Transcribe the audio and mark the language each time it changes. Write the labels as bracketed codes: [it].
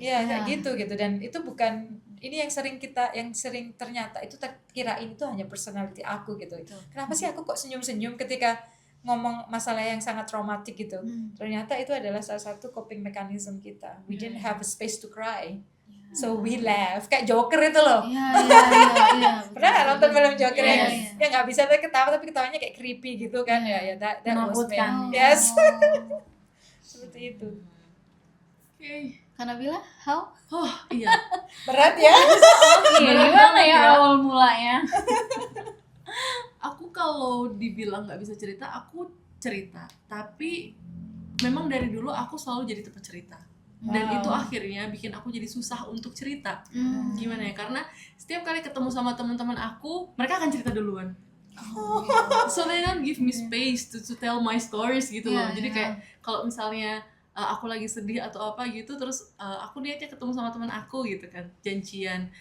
[id] Ya kayak gitu dan itu bukan ini yang sering ternyata itu kirain itu hanya personality aku gitu. Kenapa sih aku kok senyum-senyum ketika ngomong masalah yang sangat traumatik gitu? Ternyata itu adalah salah satu coping mechanism kita. [en] We didn't have a space to cry, so we laugh [id] kayak Joker itu loh. Iya. Pernah nggak nonton film Joker Iya, yang iya. ya nggak bisa ketawa tapi ketawanya kayak creepy gitu kan ya [en] that was me. [id] Menakutkan. Yes. Seperti itu. Karena bilang how? Oh iya, Berat ya. Gimana ya awal mulanya? aku kalau dibilang nggak bisa cerita, aku cerita. Tapi memang dari dulu aku selalu jadi tempat cerita. Dan itu akhirnya bikin aku jadi susah untuk cerita. Gimana ya? Karena setiap kali ketemu sama teman-teman aku, mereka akan cerita duluan. [en] So they don't give me space to tell my stories gitu loh. [id] Jadi kayak kalau misalnya aku lagi sedih atau apa gitu, terus aku niatnya ketemu sama teman aku gitu kan, janjian.